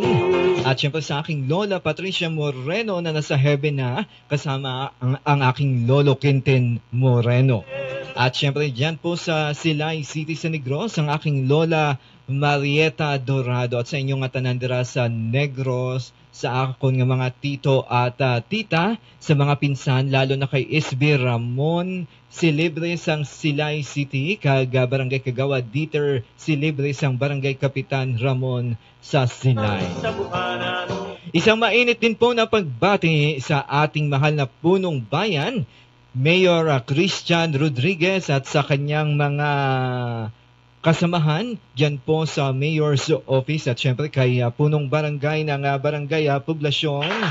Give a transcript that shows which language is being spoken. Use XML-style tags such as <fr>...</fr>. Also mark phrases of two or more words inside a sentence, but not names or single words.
<tl>At syempre sa aking Lola Patricia Moreno na nasa heaven na, kasama ang aking Lolo Quintin Moreno. At syempre dyan po sa Silay City sa Negros, ang aking Lola Marieta Dorado.</tl> <hil>At sa inyong atanandira sa Negros, sa akon nga mga tito at tita, sa mga pinsan, lalo na kay SB Ramon Celebre sang Silay City, kag Barangay Kagawa Dieter Celebre sang Barangay Kapitan Ramon sa Silay. sa buhanan.</hil> <tl>Isang mainit din po na pagbati sa ating mahal na punong bayan, Mayor Christian Rodriguez at sa kanyang mga kasamahan dyan po sa Mayor's Office at syempre kay punong barangay ng Barangay Poblasyon.</tl>